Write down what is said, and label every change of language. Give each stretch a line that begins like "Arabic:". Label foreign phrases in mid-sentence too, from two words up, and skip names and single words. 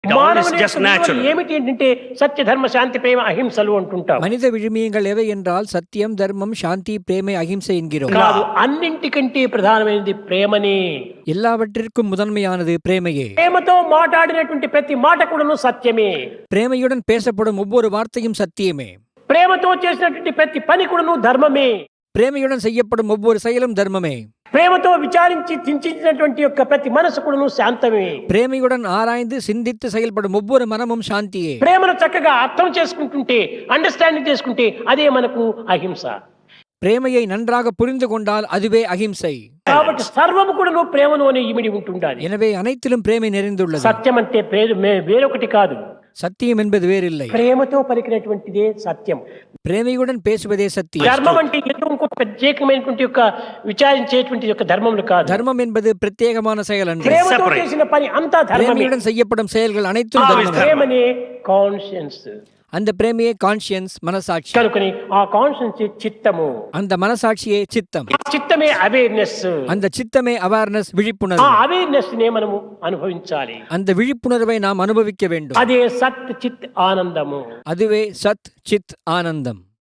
Telugu: ఏమిటి అంటే సత్య ధర్మ శాంతి ప్రేమ అహింసలు అంటుంటాం.
Tamil: மனித விழுமியங்கள் எவை என்றால் சத்தியம், தர்மம், சாந்தி, பிரேமை, அகிம்சை என்கிறோம்.
Telugu: కాదు, అన్నింటికంటే ప్రధానమైనది ప్రేమనే.
Tamil: எல்லாவற்றிற்கும் முதன்மையானது பிரேமையே.
Telugu: ప్రేమతో మాట్లాడినటువంటి ప్రతి మాట కూడాను సత్యమే.
Tamil: பிரேமையுடன் பேசப்படும் ஒவ்வொரு வார்த்தையும் சத்தியமே.
Telugu: ప్రేమతో చేసినటువంటి ప్రతి పని కూడాను ధర్మమే.
Tamil: பிரேமையுடன் செய்யப்படும் ஒவ்வொரு செயலும் தர்மமே.
Telugu: ప్రేమతో విచారించి చింతించినటువంటి యొక్క ప్రతి మనసు కూడాను శాంతమే.
Tamil: பிரேமையுடன் ஆராய்ந்து சிந்தித்து செயல்படும் ஒவ்வொரு மனமும் சாந்தியே.
Telugu: ప్రేమను చక్కగా అర్థం చేసుకుంటుంటే, అండర్స్టాండింగ్ చేసుకుంటే అదే మనకు అహింస.
Tamil: பிரேமையை நன்றாக புரிந்து கொண்டால் அதுவே அகிம்சை.
Telugu: కాబట్టి సర్వము కూడాను ప్రేమలోనే ఇమిడి ఉంటుండాలి.
Tamil: எனவே అனைத்திலும் பிரேமை நிறைந்துள்ளது.
Telugu: సత్యం అంటే వేరొకటి కాదు.
Tamil: சத்தியம் என்பது வேறில்லை,
Telugu: ప్రేమతో పలికినటువంటిదే సత్యం.
Tamil: பிரேமையுடன் பேசுவதே సత్యం.
Telugu: ధర్మం అంటే ఏదో ఇంకొక ప్రత్యేకమైనటువంటి యొక్క విచారించేటువంటి యొక్క ధర్మములు కాదు.
Tamil: தர்மம் என்பது பிரத்யேகமான செயல் அன்று.
Telugu: ప్రేమతో చేసిన పని అంతా ధర్మమే.
Tamil: பிரேமையுடன் செய்யப்படும் செயல்கள் அனைத்தும் தர்மமே.
Telugu: ప్రేమనే కాన్షియన్స్.
Tamil: அந்த பிரேமையே கான்ஷியన్స్, மனசாட்சி.
Telugu: కనుకని ఆ కాన్షియన్స్ చిత్తము,
Tamil: அந்த மனசாட்சியே சித்தம்.
Telugu: చిత్తమే అవేర్నెస్.
Tamil: அந்த சித்தமே அவேர்னஸ், ఆ விழிப்புணர்வு.
Telugu: అవేర్నెస్ నే మనము అనుభవించాలి.
Tamil: அந்த விழிப்புணர்வை நாம் அனுபவிக்க வேண்டும்.
Telugu: అదే సత్ చిత్ ఆనందము.
Tamil: அதுவே சத் சித் ஆனந்தம்.